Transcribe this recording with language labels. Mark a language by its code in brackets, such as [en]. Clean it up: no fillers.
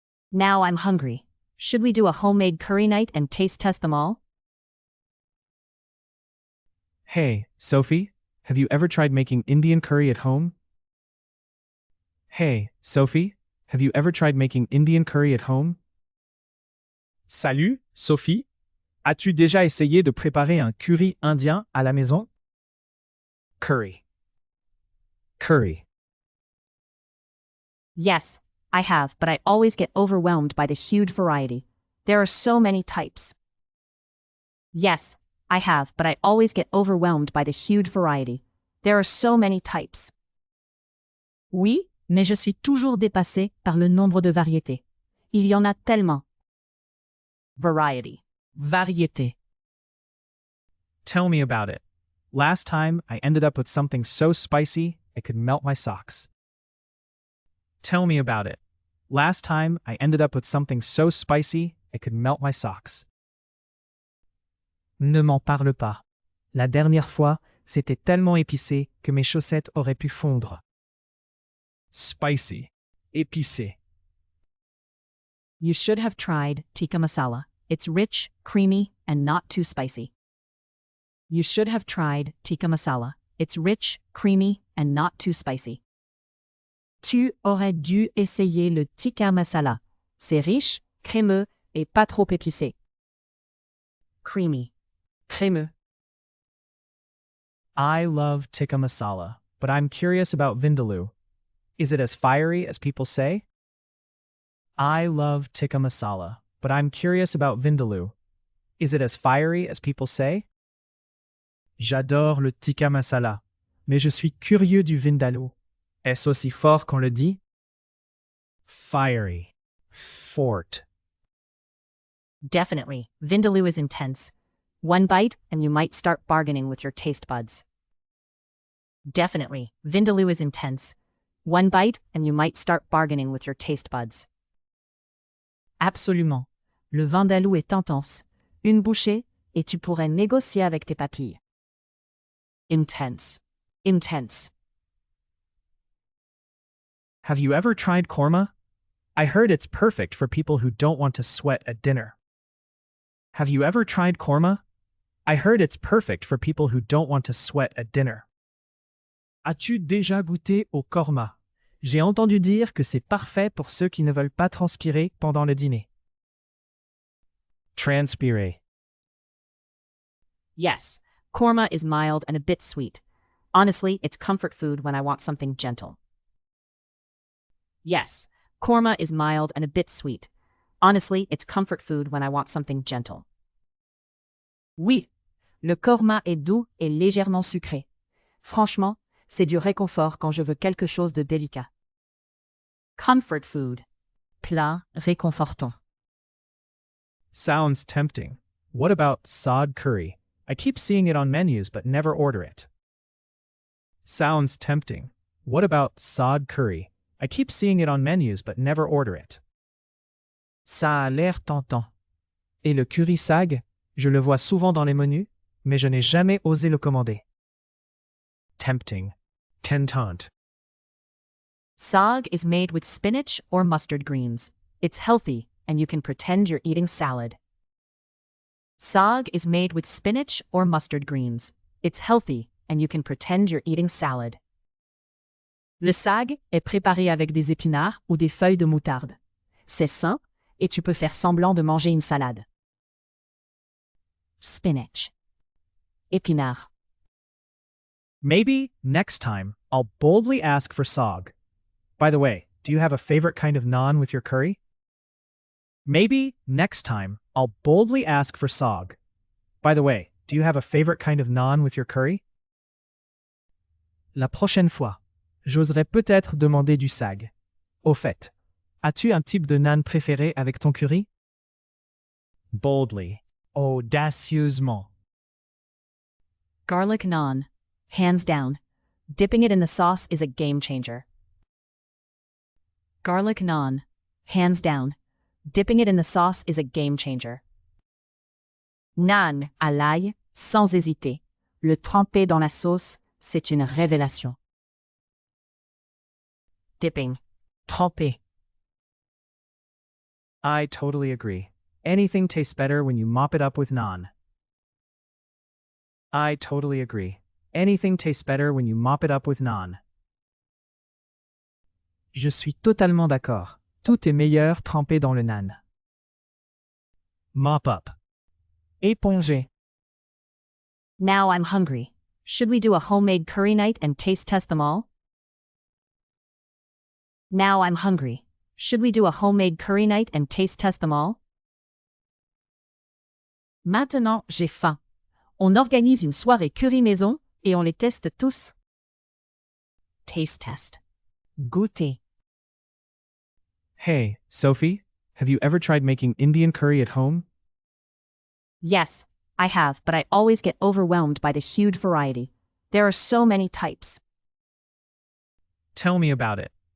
[en] Now I'm hungry. Should we do a homemade curry night and taste test them all? Hey, Sophie, have you ever tried making Indian curry at home? Hey, Sophie, have you ever tried making Indian curry at home? [fr] Salut, Sophie. As-tu déjà essayé de préparer un curry indien à la maison? [en] Curry. Curry. Yes, I have, but I always get overwhelmed by the huge variety. There are so many types. Yes, I have, but I always get overwhelmed by the huge variety. There are so many types. [fr] Oui, mais je suis toujours dépassée par le nombre de variétés. Il y en a tellement. Variety. Variété. [en] Tell me about it. Last time, I ended up with something so spicy, it could melt my socks. Tell me about it. Last time, I ended up with something so spicy, it could melt my socks. [fr] Ne m'en parle pas. La dernière fois, c'était tellement épicé que mes chaussettes auraient pu fondre. [en] Spicy. Épicé. You should have tried tikka masala. It's rich, creamy, and not too spicy. You should have tried tikka masala. It's rich, creamy, and not too spicy. [fr] Tu aurais dû essayer le tikka masala. C'est riche, crémeux, et pas trop épicé. [en] Creamy. Crémeux. I love tikka masala, but I'm curious about vindaloo. Is it as fiery as people say? I love tikka masala, but I'm curious about vindaloo. Is it as fiery as people say? [fr] J'adore le tikka masala, mais je suis curieux du vindaloo. Est-ce aussi fort qu'on le dit? [en] Fiery. Fort. Definitely, vindaloo is intense. One bite, and you might start bargaining with your taste buds. Definitely, vindaloo is intense. One bite, and you might start bargaining with your taste buds. [fr] Absolument. Le vindaloo est intense. Une bouchée, et tu pourrais négocier avec tes papilles. Intense. Intense. [en] Have you ever tried korma? I heard it's perfect for people who don't want to sweat at dinner. Have you ever tried korma? I heard it's perfect for people who don't want to sweat at dinner. [fr] As-tu déjà goûté au korma? J'ai entendu dire que c'est parfait pour ceux qui ne veulent pas transpirer pendant le dîner. Transpirer. [en] Yes, korma is mild and a bit sweet. Honestly, it's comfort food when I want something gentle. Yes, korma is mild and a bit sweet. Honestly, it's comfort food when I want something gentle. Oui, [fr] Le korma est doux et légèrement sucré. Franchement, c'est du réconfort quand je veux quelque chose de délicat. [en] Comfort food. [fr] Plat réconfortant. [en] Sounds tempting. What about sod curry? I keep seeing it on menus but never order it. Sounds tempting. What about sod curry? I keep seeing it on menus but never order it. [fr] Ça a l'air tentant. Et le curry sag? Je le vois souvent dans les menus, mais je n'ai jamais osé le commander. [en] Tempting. Tentant. Sag is made with spinach or mustard greens. It's healthy, and you can pretend you're eating salad. Sag is made with spinach or mustard greens. It's healthy, and you can pretend you're eating salad. [fr] Le sag est préparé avec des épinards ou des feuilles de moutarde. C'est sain, et tu peux faire semblant de manger une salade. [en] Spinach. Épinards. Maybe, next time, I'll boldly ask for sog. By the way, do you have a favorite kind of naan with your curry? Maybe, next time, I'll boldly ask for sog. By the way, do you have a favorite kind of naan with your curry? [fr] La prochaine fois, j'oserais peut-être demander du sag. Au fait, as-tu un type de naan préféré avec ton curry? [en] Boldly. Audacieusement. Garlic naan. Hands down. Dipping it in the sauce is a game changer. Garlic naan. Hands down. Dipping it in the sauce is a game changer. [fr] Naan à l'ail, sans hésiter. Le tremper dans la sauce, c'est une révélation. [en] Dipping. Tremper. I totally agree. Anything tastes better when you mop it up with naan. I totally agree. Anything tastes better when you mop it up with naan. [fr] Je suis totalement d'accord. Tout est meilleur trempé dans le naan. [en] Mop up. Éponger. Now I'm hungry. Should we do a homemade curry night and taste test them all? Now I'm hungry. Should we do a homemade curry night and taste test them all? [fr] Maintenant, j'ai faim. On organise une soirée curry maison et on les teste tous. [en] Taste test. Goûter. Hey, Sophie, have you ever tried making Indian curry at home? Yes, I have, but I always get overwhelmed by the huge variety. There are so many types. Tell me about it.